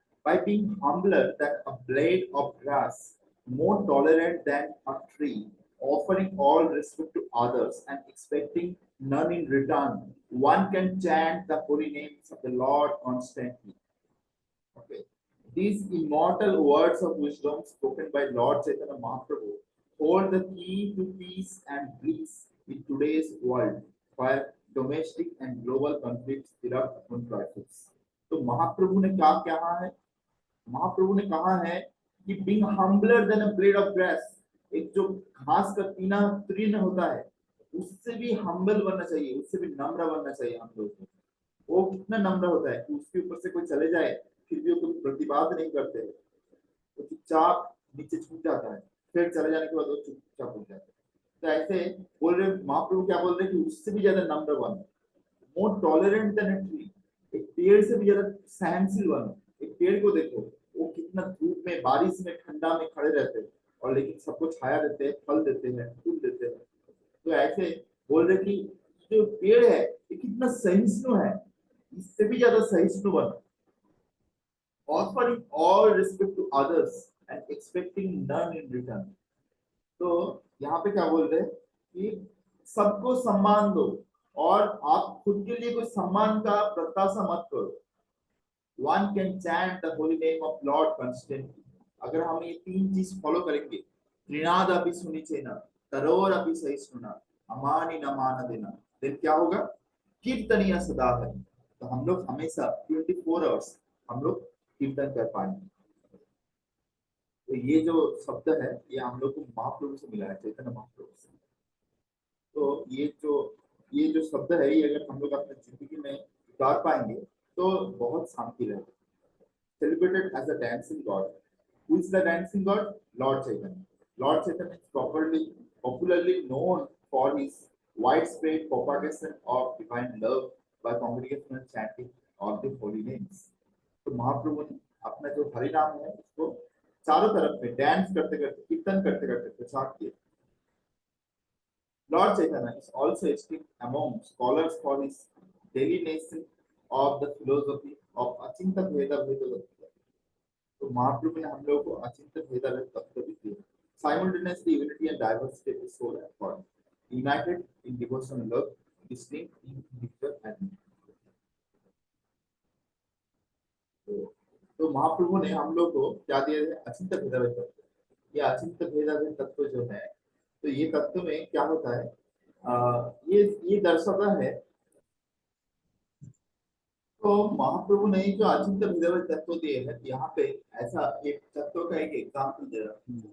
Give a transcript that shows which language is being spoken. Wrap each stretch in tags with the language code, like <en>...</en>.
<en>By being humbler than a blade of grass, more tolerant than a tree, offering all respect to others and expecting none in return, one can chant the holy names of the Lord constantly. Okay. These immortal words of wisdom spoken by Lord Chaitanya Mahaprabhu hold the key to peace and bliss in today's world, where domestic and global conflicts erupt on crisis.</en> <hi>तो महाप्रभु ने क्या कहा है? महाप्रभु ने कहा है कि</hi> <en>being humbler than a blade of grass,</en> <hi>एक जो घास का टीना तृण होता है, उससे भी humble बनना चाहिए, उससे भी नम्र बनना चाहिए हम लोगों को। वो कितना नम्र होता है कि उसके ऊपर से कोई चले जाए फिर भी वो कोई प्रतिवाद नहीं करते हैं, वो चुपचाप नीचे छूट जाता है, फिर चले जाने के बाद वो चुपचाप हो जाता है। तो ऐसे बोल रहे महाप्रभु क्या बोल रहे हैं कि उससे भी ज्यादा नम्र बनो,</hi> <en>more tolerant than a tree,</en> <hi>एक पेड़ से भी ज्यादा सहनशील बनो। एक पेड़ को देखो, वो कितना धूप में, बारिश में, ठंडा में खड़े रहते हैं और लेकिन सबको छाया देते हैं, फल देते हैं, फूल देते हैं। तो ऐसे बोल रहे कि जो पेड़ है ये कितना सहिष्णु है, इससे भी ज्यादा सहिष्णु बनो।</hi> <en>Offering all respect to others and expecting none in return.</en> <hi>तो यहाँ पे क्या बोल रहे हैं कि सबको सम्मान दो और आप खुद के लिए कोई सम्मान का प्रत्याशा मत करो।</hi> <en>One can chant the holy name of Lord constantly.</en> <hi>अगर हम ये तीन चीज फॉलो करेंगे,</hi> <sa>त्रिनाद अपि सुनिचेना, तरोर अपि सहिष्णुना, अमानि न मान देना,</sa> <hi>फिर क्या होगा?</hi> <sa>कीर्तनीय सदा</sa> <hi>है। तो हम लोग हमेशा 24 आवर्स हम लोग कीर्तन कर पाएंगे। तो ये जो शब्द है ये हम लोग को महाप्रभु से मिला है, चैतन्य महाप्रभु से। तो ये जो शब्द है ये अगर हम लोग अपनी जिंदगी में उतार पाएंगे तो बहुत शांति रहेगी।</hi> <en>Celebrated as a dancing god. Who is the dancing god? Lord Chaitanya. Lord Chaitanya is popularly known for his widespread propagation of divine love by congregational chanting of the holy names.</en> <hi>तो महाप्रभु ने अपना जो हरि नाम है उसको चारों तरफ में डांस करते करते, कीर्तन करते करते प्रचार किया।</hi> <en>Lord Chaitanya is also esteemed among scholars for his delineation of the philosophy of Achinta Bheda Bheda.</en> <hi>तो महाप्रभु ने हम लोगों को अचिंत्य भेदा तत्व भी दिए।</hi> <en>Simultaneously, unity and diversity of the soul and body, united in devotional love, distinct in individual and</en> <hi>तो महाप्रभु ने हम लोग को क्या दिया है? अचिंत्य भेदा तत्व। ये अचिंत्य भेदा तत्व जो है, तो ये तत्व में क्या होता है? ये दर्शाता है। तो महाप्रभु ने जो अचिंत्य भेद तत्व दिए हैं, यहाँ पे ऐसा एक तत्व का एक एग्जाम्पल दे रहा है।</hi>